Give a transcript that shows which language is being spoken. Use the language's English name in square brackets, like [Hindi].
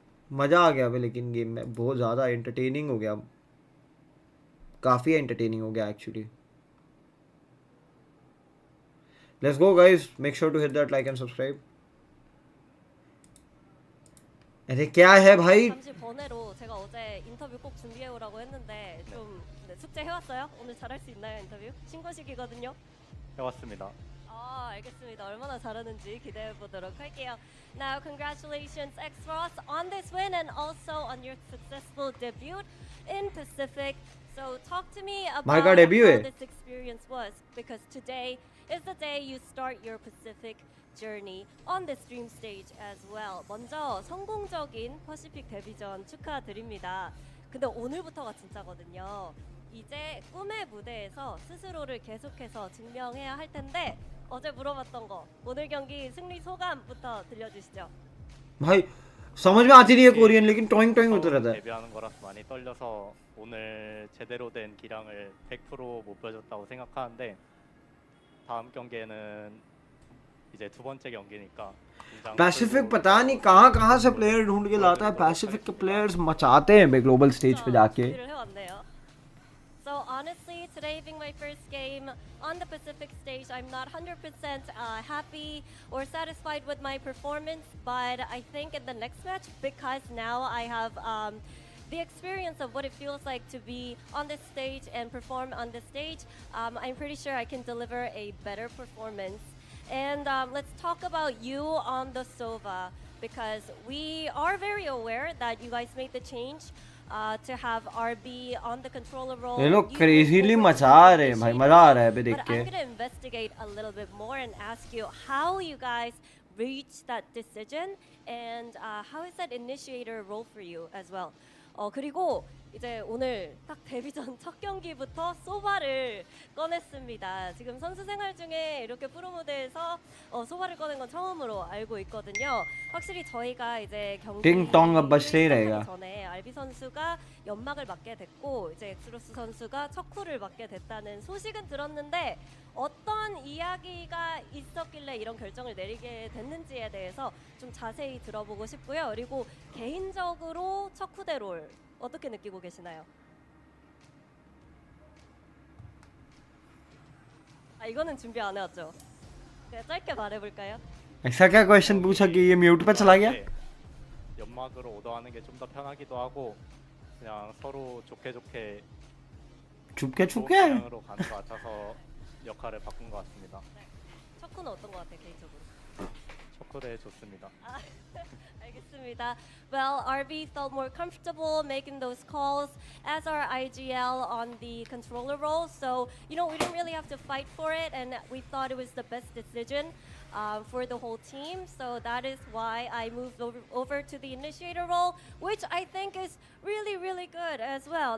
[Hindi] मज़ा आ गया अभी, लेकिन गेम में बहुत ज़्यादा एंटरटेनिंग हो गया, काफ़ी एंटरटेनिंग हो गया actually. [English] Let's go guys, make sure to hit that like and subscribe. [Hindi] अरे क्या है भाई? [Korean] 잠시 번외로 제가 어제 인터뷰 꼭 준비해 오라고 했는데 좀 숙제 해왔어요? 오늘 잘할 수 있나요 인터뷰? 신고식이거든요. 해왔습니다. 알겠습니다. 얼마나 잘하는지 기대해 보도록 할게요. [English] Now congratulations X-Ross on this win and also on your successful debut in Pacific. So talk to me about how this experience was, because today is the day you start your Pacific journey on this dream stage as well. [Korean] 먼저 성공적인 퍼시픽 데뷔전 축하드립니다. 근데 오늘부터가 진짜거든요. 이제 꿈의 무대에서 스스로를 계속해서 증명해야 할 텐데 어제 물어봤던 거, 오늘 경기 승리 소감부터 들려주시죠. [Hindi] भाई समझ में आती नहीं है Korean, लेकिन toing toing होता रहता है. [Korean] 데뷔하는 거라서 많이 떨려서 오늘 제대로 된 기량을 100% 못 보여줬다고 생각하는데 다음 경기에는 이제 두 번째 경기니까 [Hindi] पैसिफिक पता नहीं कहाँ से प्लेयर ढूंढ के लाता है. पैसिफिक के प्लेयर्स मचाते हैं ग्लोबल स्टेज पे जाके. [English] So honestly, today being my first game on the Pacific stage, I'm not 100% happy or satisfied with my performance, but I think in the next match, because now I have the experience of what it feels like to be on this stage and perform on this stage, I'm pretty sure I can deliver a better performance. And let's talk about you on the Sova, because we are very aware that you guys made the change to have RB on the controller role. [Hindi] ये लोग crazily मचा रहे हैं भाई, मजा आ रहा है अभी देख के. [English] I'm gonna investigate a little bit more and ask you how you guys reached that decision and how is that initiator role for you as well. [Korean] 그리고 이제 오늘 딱 데뷔전 첫 경기부터 소바를 꺼냈습니다. 지금 선수 생활 중에 이렇게 프로 무대에서 소바를 꺼낸 건 처음으로 알고 있거든요. 확실히 저희가 이제 경기 전에 알비 선수가 연막을 맞게 됐고 이제 엑스로스 선수가 척후를 맞게 됐다는 소식은 들었는데 어떤 이야기가 있었길래 이런 결정을 내리게 됐는지에 대해서 좀 자세히 들어보고 싶고요. 그리고 개인적으로 척후대 롤 어떻게 느끼고 계시나요? 이거는 준비 안 해왔죠? 네, 짧게 말해볼까요? [Hindi] ऐसा क्या क्वेश्चन पूछा कि ये म्यूट पे चला गया? [Korean] 연막으로 오더하는 게 좀 더 편하기도 하고 그냥 서로 좋게 좋게 [Hindi] Chupke Chupke [Korean] 방향으로 가는 것 같아서 역할을 바꾼 것 같습니다. 척구는 어떤 것 같아 개인적으로? 초콜릿 좋습니다. 알겠습니다. [English] Well, RB felt more comfortable making those calls as our IGL on the controller role. So, we didn't really have to fight for it, and we thought it was the best decision for the whole team. So that is why I moved over to the initiator role, which I think is really, really good as well.